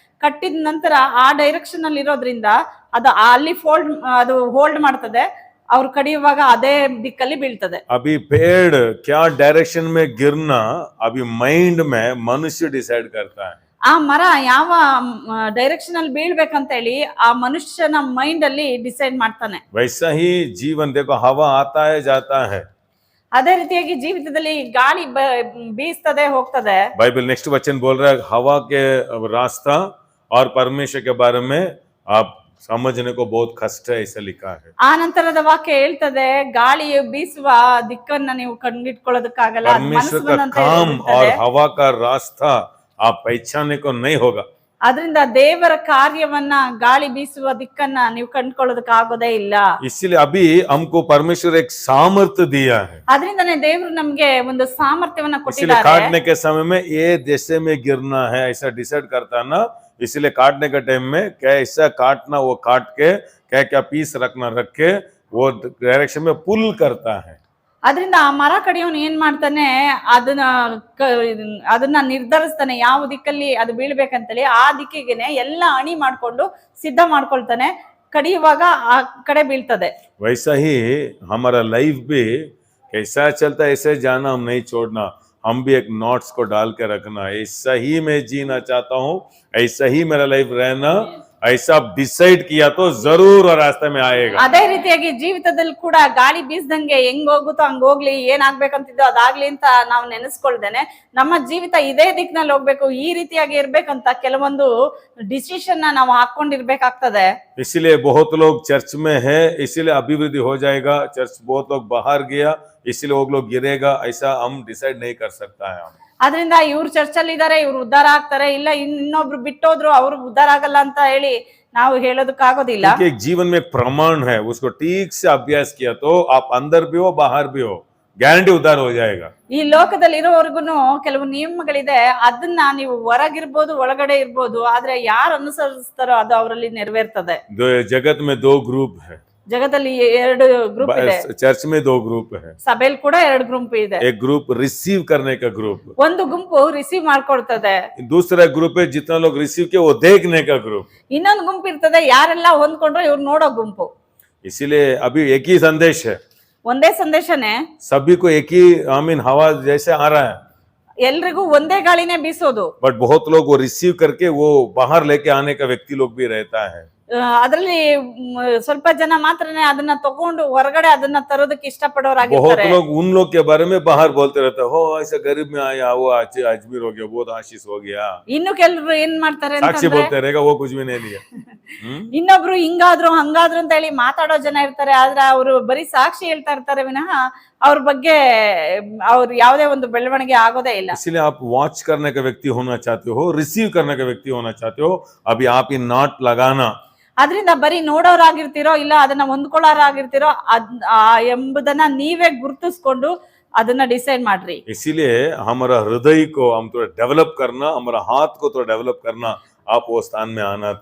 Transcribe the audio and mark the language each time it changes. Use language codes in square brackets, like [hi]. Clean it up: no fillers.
[kn] ಕಟ್ಟಿದ ನಂತರ ಆ ಡೈರೆಕ್ಷನ್ ಅಲ್ಲಿ ಇರೋದ್ರಿಂದ ಅದು ಅಲ್ಲಿ ಅದು ಹೋಲ್ಡ್ ಮಾಡ್ತದೆ. ಅವ್ರು ಕಡಿಯುವಾಗ ಅದೇ ದಿಕ್ಕಲ್ಲಿ ಬೀಳ್ತದೆ. [hi] अभी पेड़ क्या डायरेक्शन में गिरना अभी माइंड में मनुष्य डिसाइड करता है. [kn] ಆ ಮರ ಯಾವ ಡೈರೆಕ್ಷನ್ ಅಲ್ಲಿ ಬೀಳ್ಬೇಕಂತ ಹೇಳಿ ಆ ಮನುಷ್ಯನ ಮೈಂಡ್ ಅಲ್ಲಿ ಡಿಸೈಡ್ ಮಾಡ್ತಾನೆ. [hi] वैसा ही जीवन देखो, हवा आता है जाता है. [kn] ಅದೇ ರೀತಿಯಾಗಿ ಜೀವಿತದಲ್ಲಿ ಗಾಳಿ ಬೀಸ್ತದೆ ಹೋಗ್ತದೆ. [hi] बाइबल नेक्स्ट वचन बोल रहा है हवा के रास्ता और परमेश्वर के बारे में आप समझने को बहुत कष्ट है, ऐसा लिखा है. [kn] ಆ ನಂತರದ ವಾಕ್ಯ ಹೇಳ್ತದೆ ಗಾಳಿ ಬೀಸುವ ದಿಕ್ಕನ್ನ ನೀವು ಕಂಡಿಟ್ಕೊಳ್ಳೋದಕ್ಕಾಗಲ್ಲ. [hi] परमेश्वर का काम और हवा का रास्ता आप पहचानने को नहीं होगा. [kn] ಅದರಿಂದ ದೇವರ ಕಾರ್ಯವನ್ನ ಗಾಳಿ ಬೀಸುವ ದಿಕ್ಕನ್ನ ನೀವು ಕಂಡುಕೊಳ್ಳೋದಕ್ಕಾಗೋದೇ ಇಲ್ಲ. [hi] इसलिए अभी हमको परमेश्वर एक सामर्थ्य दिया है. [kn] ಅದರಿಂದನೇ ದೇವರು ನಮ್ಗೆ ಒಂದು ಸಾಮರ್ಥ್ಯವನ್ನ [hi] इसलिए [kn] ಕೊಟ್ಟಿದ್ದಾರೆ. [hi] काटने के समय में ये जैसे में गिरना है ऐसा डिसाइड करता है ना. इसलिए काटने के टाइम में कैसा काटना वो काट के क्या क्या पीस रखना रख के वो डायरेक्शन में पुल करता है. [kn] ಅದರಿಂದ ಆ ಮರ ಕಡಿಯೋನು ಏನ್ ಮಾಡ್ತಾನೆ, ಅದನ್ನ ಅದನ್ನ ನಿರ್ಧರಿಸ್ತಾನೆ ಯಾವ ದಿಕ್ಕಲ್ಲಿ ಅದು ಬೀಳ್ಬೇಕಂತೇಳಿ. ಆ ದಿಕ್ಕಿಗೆನೆ ಎಲ್ಲ ಅಣಿ ಮಾಡ್ಕೊಂಡು ಸಿದ್ಧ ಮಾಡ್ಕೊಳ್ತಾನೆ. ಕಡಿಯುವಾಗ ಆ ಕಡೆ ಬೀಳ್ತದೆ. [hi] वैसा ही हमारा लाइफ भी कैसा चलता है ऐसे जाना, हम नहीं छोड़ना, हम भी एक नोट्स को डाल के रखना, ऐसा ही मैं जीना चाहता हूँ, ऐसा ही मेरा लाइफ रहना, ऐसा डिसाइड किया तो जरूर रास्ते में आएगा. [kn] ಅದೇ ರೀತಿಯಾಗಿ ಜೀವಿತದಲ್ಲಿ ಕೂಡ ಗಾಳಿ ಬೀಸ್ದಂಗೆ ಹೆಂಗ್ ಹೋಗುತ್ತೋ ಹಂಗ ಹೋಗ್ಲಿ, ಏನ್ ಆಗ್ಬೇಕಂತಿದ್ದೋ ಅದಾಗ್ಲಿ ಅಂತ ನಾವು ನೆನೆಸ್ಕೊಳ್ದೇನೆ ನಮ್ಮ ಜೀವಿತ ಇದೇ ದಿಕ್ನಲ್ಲಿ ಹೋಗ್ಬೇಕು, ಈ ರೀತಿಯಾಗಿ ಇರ್ಬೇಕಂತ ಕೆಲವೊಂದು ಡಿಸಿಷನ್ ನಾವು ಹಾಕೊಂಡಿರ್ಬೇಕಾಗ್ತದೆ. [hi] इसलिए बहुत लोग चर्च में है, इसीलिए अभिवृद्धि हो जाएगा. चर्च बहुत लोग बाहर गया इसलिए वो लोग गिरेगा, ऐसा हम डिसाइड नहीं कर सकता है. हम [kn] ಅದರಿಂದ ಇವ್ರು ಚರ್ಚಲ್ಲಿ ಇದಾರೆ, ಇವ್ರು ಉದ್ಧಾರ ಆಗ್ತಾರೆ, ಇಲ್ಲ ಇನ್ನೊಬ್ರು ಬಿಟ್ಟೋದ್ರು ಅವ್ರು ಉದ್ಧಾರ ಆಗಲ್ಲ ಅಂತ ಹೇಳಿ ನಾವು ಹೇಳೋದಕ್ಕಾಗೋದಿಲ್ಲ. [hi] एक जीवन में एक प्रमाण है, उसको ठीक से अभ्यास किया तो आप अंदर भी हो बाहर भी हो, ಗ್ಯಾರಂಟಿ ಉದ್ಧಾರ हो जाएगा. [kn] ಈ ಲೋಕದಲ್ಲಿ ಇರೋವರೆಗೂ ಕೆಲವು ನಿಯಮಗಳಿದೆ, ಅದನ್ನ ನೀವು ಹೊರಗಿರ್ಬೋದು ಒಳಗಡೆ ಇರ್ಬೋದು, ಆದ್ರೆ ಯಾರು ಅನುಸರಿಸ್ತಾರೋ ಅದು ಅವರಲ್ಲಿ ನೆರವೇರ್ತದೆ. [hi] जगत में दो ग्रुप है, [kn] ಜಗತ್ತಲ್ಲಿ ಎರಡು ಗ್ರೂಪ್ ಇದೆ, [hi] चर्च में दो ग्रुप है. [kn] ಸಭೆಯಲ್ಲಿ ಕೂಡ ಎರಡು ಗ್ರೂಪ್ ಇದೆ. [hi] एक ग्रुप रिसीव करने का ग्रुप, [kn] ಒಂದು ಗುಂಪು ರಿಸೀವ್ ಮಾಡ್ಕೊಳ್ತದೆ. [hi] दूसरा ग्रुप है जितना लोग रिसीव किए वो देखने का ग्रुप. [kn] ಇನ್ನೊಂದು ಗುಂಪು ಇರ್ತದೆ, ಯಾರೆಲ್ಲ ಹೊಂದ್ಕೊಂಡ್ರೆ ಇವ್ರು ನೋಡೋ ಗುಂಪು. [hi] इसीलिए अभी एक ही संदेश है, [kn] ಒಂದೇ ಸಂದೇಶನೇ, [hi] सभी को एक ही हवा जैसे आ रहा है, [kn] ಎಲ್ರಿಗೂ ಒಂದೇ ಗಾಳಿನೇ ಬೀಸೋದು. [hi] बट बहुत लोग वो रिसीव करके वो बाहर लेके आने का व्यक्ति लोग भी रहता है. [kn] ಅದರಲ್ಲಿ ಸ್ವಲ್ಪ ಜನ ಮಾತ್ರನೇ ಅದನ್ನ ತಗೊಂಡು ಹೊರಗಡೆ ಅದನ್ನ ತರೋದಕ್ಕೆ [hi] बहुत [kn] ಇಷ್ಟಪಡೋರಾಗಿರ್ತಾರೆ. [hi] लोग उन लोग के बारे में बाहर बोलते रहते हैं, हो ऐसा गरीब में आया, वो अजमेर हो गया, बहुत आशीष हो गया, [kn] ಇನ್ನು ಕೆಲವರು ಏನ್ ಮಾಡ್ತಾರೆ [hi] साक्षी [kn] ಅಂತಂದ್ರೆ, [hi] बोलते रहेगा, वो कुछ भी नहीं लिया. [kn] ಇನ್ನೊಬ್ರು ಹಿಂಗಾದ್ರು ಹಂಗಾದ್ರು ಅಂತ ಹೇಳಿ ಮಾತಾಡೋ ಜನ ಇರ್ತಾರೆ. ಆದ್ರೆ ಅವರು ಬರೀ ಸಾಕ್ಷಿ ಹೇಳ್ತಾ ಇರ್ತಾರೆ ವಿನಃ ಅವ್ರ ಬಗ್ಗೆ ಅವ್ರು ಯಾವುದೇ ಒಂದು ಬೆಳವಣಿಗೆ ಆಗೋದೇ ಇಲ್ಲ. [hi] इसलिए आप वॉच करने का व्यक्ति होना चाहते हो, रिसीव करने का व्यक्ति होना चाहते हो, अभी आप ये नॉट लगाना. [kn] ಅದರಿಂದ ಬರೀ ನೋಡೋರಾಗಿರ್ತಿರೋ ಇಲ್ಲ ಅದನ್ನ ಹೊಂದ್ಕೊಳ್ಳೋರಾಗಿರ್ತಿರೋ ಎಂಬುದನ್ನ ನೀವೇ ಗುರುತಿಸ್ಕೊಂಡು ಅದನ್ನ ಡಿಸೈಡ್ ಮಾಡ್ರಿ. [hi] इसीलिए हमारा हृदय को हम थोड़ा डेवलप करना, हमारा हाथ को थोड़ा डेवलप करना, आप वो स्थान में आना.